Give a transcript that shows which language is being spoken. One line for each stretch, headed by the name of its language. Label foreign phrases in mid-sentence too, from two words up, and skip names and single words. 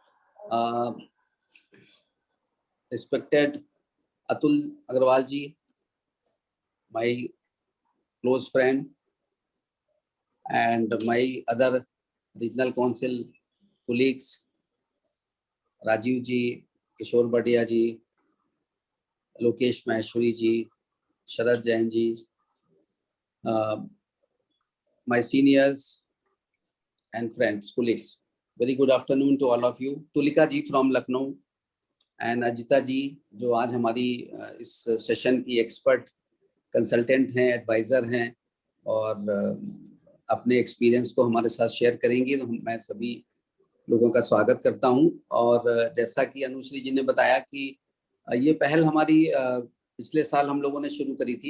English: Respected Atul Agarwal ji, my close friend, and my other regional council colleagues, Rajiv ji, Kishore Bhatia ji, Lokesh Maheshwari ji, Sharad Jain ji, my seniors and friends, colleagues. Very good afternoon to all of you. Tulika ji from Lucknow and Ajita ji,
Hindi: जो आज हमारी इस सेशन की
English: expert consultant
Hindi: हैं, एडवाइजर हैं और अपने एक्सपीरियंस को हमारे साथ शेयर करेंगी, तो मैं सभी लोगों का स्वागत करता हूं। और जैसा कि अनुश्री जी ने बताया कि ये पहल हमारी पिछले साल हम लोगों ने शुरू करी थी।